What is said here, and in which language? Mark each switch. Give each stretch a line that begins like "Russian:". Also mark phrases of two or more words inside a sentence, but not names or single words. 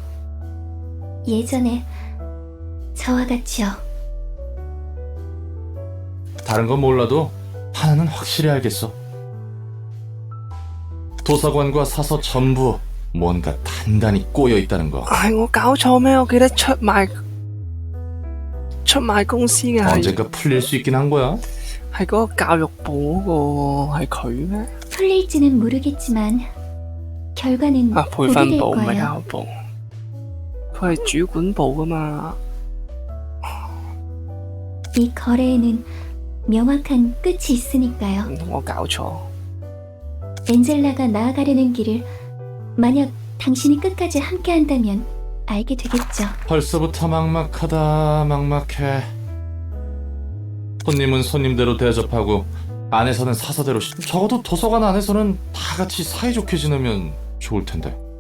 Korean: 예전에 저와 같이요. 다른 건 몰라도 하나는 확실히 알겠어. 도서관과 사서 전부 뭔가 단단히 꼬여 있다는 거.
Cantonese: 係我搞錯咩？我記得出賣公司嘅係
Korean: 언젠가 풀릴 수 있긴 한 거야.
Cantonese: 係嗰個教育部嗰個係佢咩？
Korean: 풀릴지는 모르겠지만 결과는
Cantonese: 啊，培
Korean: 보게
Cantonese: 訓
Korean: 될
Cantonese: 部唔係
Korean: 거예요.
Cantonese: 教育部，佢係主管部噶嘛？
Korean: 이 거래에는 명확한 끝이 있으니까요.
Cantonese: 唔通我搞錯？
Korean: 엔젤라가 나아가려는 길을 만약 당신이 끝까지 함께한다면 알게 되겠죠. 벌써부터 막막하다. 막막해. 손님은 손님대로 대접하고 안에서는 사서대로 적어도 도서관 안에서는 다 같이 사이좋게 지내면 좋을 텐데.